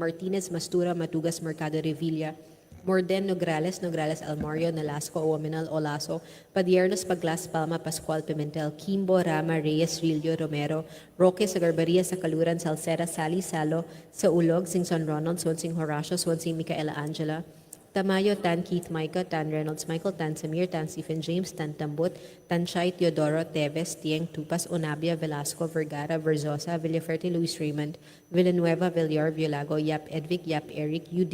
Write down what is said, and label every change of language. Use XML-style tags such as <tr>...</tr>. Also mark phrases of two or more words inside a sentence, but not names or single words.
<en>Martinez, Mastura, Matugas, Mercado Revilla, Morden, Nograles, Nograles Almario, Nalasco, Owaminal, Olaso, Padiernos, Paglas, Palma, Pascual, Pimentel, Kimbo, Rama, Reyes, Rillo, Romero, Roque, Sagarbaria, Sakaluran, Salceda, Sally, Salo, sa Ulog, Singson Ronald, Swansing Horacio, Swansing Micaela Angela, Tamayo, Tan Keith Micah, Tan Reynolds Michael, Tan Samir, Tan Stephen James, Tan Tambut, Tan Chay, Teodoro, Teves, Tieng, Tupas, Onabia, Velasco, Vergara, Verzosa, Villaferte, Luis Raymond, Villanueva, Villar, Violago, Yap Edvic, Yap Eric, U.</en>